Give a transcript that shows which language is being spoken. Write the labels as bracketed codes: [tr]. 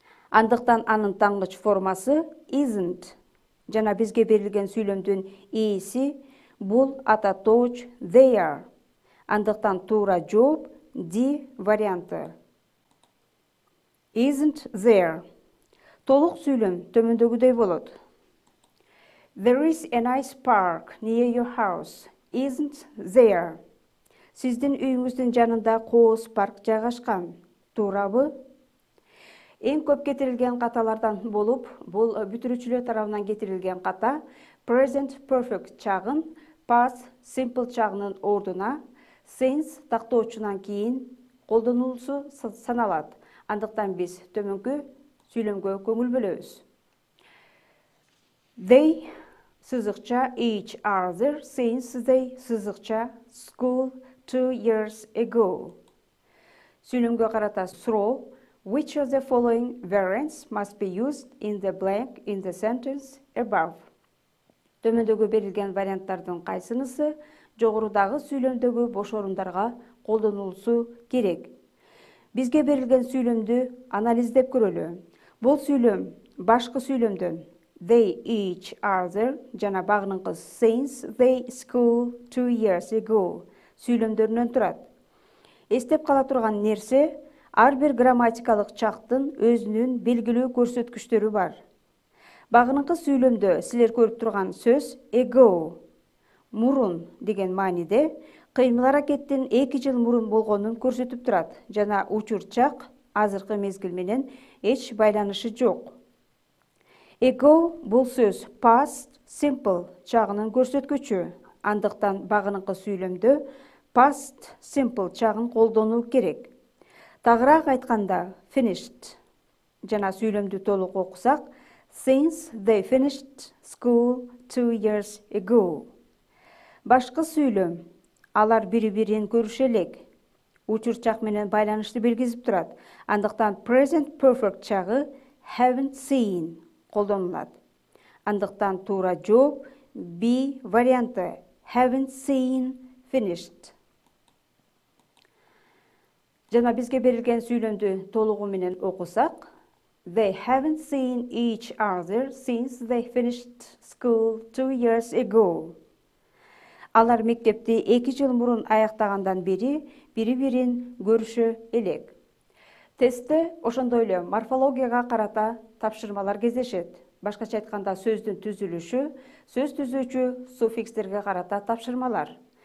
[ky] Андыктан анын тангыч формасы isn't. Жана бизге берилген сүйлөмдүн ээси бул ататооч they are. Андыктан туура жооп D варианты. [en] Isn't there. [ky] Толук сүйлөм төмөндөгүдөй болот. [en] There is a nice park near your house. Isn't there. [ky] Сиздин үйүңүздүн жанында кооз парк жайгашкан. Туурабы? Эң көп кетирилген каталардан болуп, бул бүтүрүүчүлөр тарабынан кетирилген ката present perfect чагын past simple чагынын ордуна since тактоочунан кийин колдонулуусу саналат. Андыктан биз төмөнкү сүйлөмгө көңүл бөлөбүз. [en] They сызыкча each other since they сызыкча school 2 years ago. [ky] Сүйлөмгө карата суроо [en] which of the following variants must be used in the blank in the sentence above? [ky] Төмөндөгү берилген варианттардын кайсынысы жогорудагы сүйлөмдөгү бош орундарга колдонулуусу керек. Бизге берилген сүйлөмдү анализдеп көрөлү. Бул сүйлөм башкы сүйлөмдөн [en] they each other [ky] жана багыныңкы [en] since they school 2 years ago [ky] сүйлөмдөрүнөн турат. Эстеп кала турган нерсе, ар бир грамматикалык чактын өзүнүн белгилүү көрсөткүчтөрү бар. Багыныңкы сүйлөмдө силер көрүп турган сөз ago, мурун деген мааниде, кыймыл аракеттин 2 жыл мурун болгонун көрсөтүп турат жана учур чак азыркы мезгил менен эч байланышы жок. Ago бул сөз past simple чагынын көрсөткүчү. Андыктан багыныңкы сүйлөмдө past simple чагын колдонуу керек. Тагыраак айтканда [en] finished [ky] жана сүйлөмдү толук окусак [en] since they finished school 2 years ago. [ky] Башкы сүйлөм алар бири-бирин көрүшө элек. Учур чак менен байланышты белгизип турат. Андыктан present perfect чагы haven't seen колдонулат. Андыктан туура жооп B варианты haven't seen finished. Жана бизге берилген сүйлөмдү толугу менен окусак [en] they haven't seen each other since they finished school 2 years ago. [ky] Алар мектепти 2 жыл мурун аяктагандан бери бири-бирин көрүшө элек. Тестте ошондой эле морфологияга карата тапшырмалар кездешет. Башкача айтканда сөздүн түзүлүшү, сөз түзүүчү суффикстерге карата тапшырмалар.